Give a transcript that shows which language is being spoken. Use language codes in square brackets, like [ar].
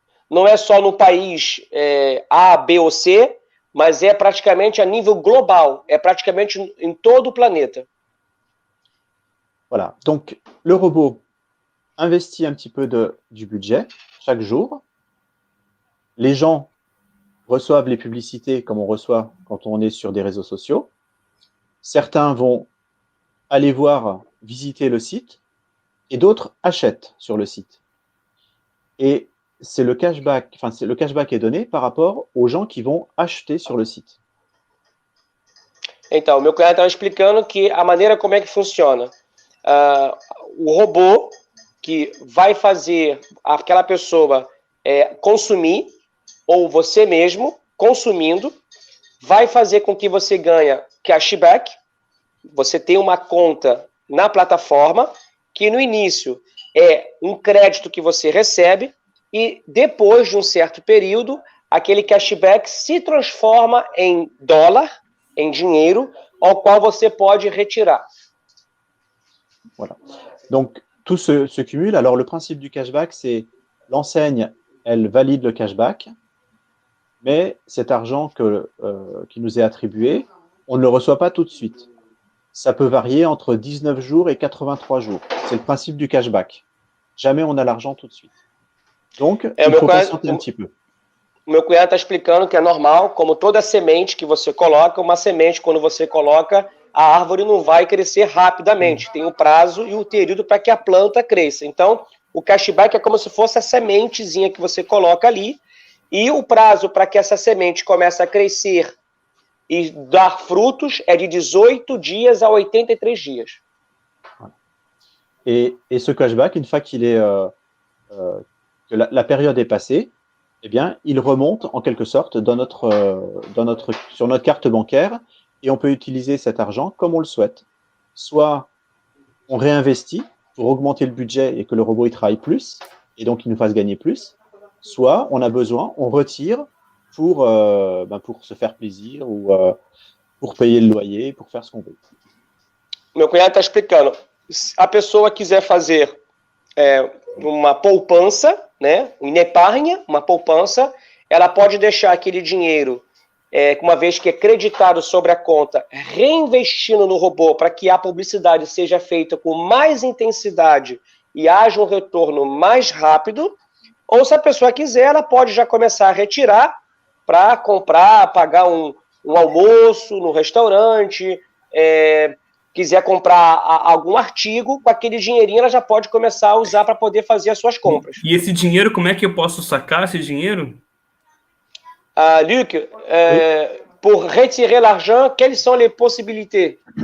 [pt] Não é só no país A, B ou C, mas é praticamente a nível global, é praticamente em todo o planeta. [fr] Voilà, donc le robot investit un petit peu du budget chaque jour. Les gens reçoivent les publicités comme on reçoit quand on est sur des réseaux sociaux. Certains vont aller voir, visiter le site et d'autres achètent sur le site. Et c'est le cashback est donné par rapport aux gens qui vont acheter sur le site. [pt] Então, o meu cunhado estava explicando que a maneira como é que funciona. O robô que vai fazer aquela pessoa consumir, ou você mesmo consumindo, vai fazer com que você ganhe cashback. Você tem uma conta na plataforma, que no início é um crédito que você recebe, e depois de um certo período, aquele cashback se transforma em dólar, em dinheiro, ao qual você pode retirar. [fr] Voilà. Donc, tout se cumule. Alors, le principe du cashback, c'est l'enseigne, elle valide le cashback, mais cet argent qui nous est attribué, on ne le reçoit pas tout de suite. Ça peut varier entre 19 jours et 83 jours. C'est le principe du cashback. Jamais on a l'argent tout de suite. Donc, il faut patienter un petit peu. [pt] O meu cunhado está explicando que é normal, como toda semente que você coloca, uma semente, quando você coloca, a árvore não vai crescer rapidamente. Tem um prazo e um período para que a planta cresça. Então, o cashback é como se fosse a sementezinha que você coloca ali, e o prazo para que essa semente comece a crescer e dar frutos é de 18 dias a 83 dias. [fr] Et ce cashback, une fois qu'il est que la période est passée, eh bien, il remonte en quelque sorte sur notre carte bancaire et on peut utiliser cet argent comme on le souhaite. Soit on réinvestit pour augmenter le budget et que le robot il travaille plus et donc il nous fasse gagner plus, soit on a besoin, on retire pour se faire plaisir ou pour payer le loyer, pour faire ce qu'on veut. [pt] Meu cunhado está explicando. Se a pessoa quiser fazer uma poupança, né, uma [fr] épargne, [pt] uma poupança, ela pode deixar aquele dinheiro, uma vez que é creditado sobre a conta, reinvestindo no robô para que a publicidade seja feita com mais intensidade e haja um retorno mais rápido. Ou se a pessoa quiser, ela pode já começar a retirar para comprar, pagar um almoço no restaurante, quiser comprar algum artigo, com aquele dinheirinho ela já pode começar a usar para poder fazer as suas compras. E esse dinheiro, como é que eu posso sacar esse dinheiro? [fr] Luc, pour retirer l'argent, quelles sont les possibilités?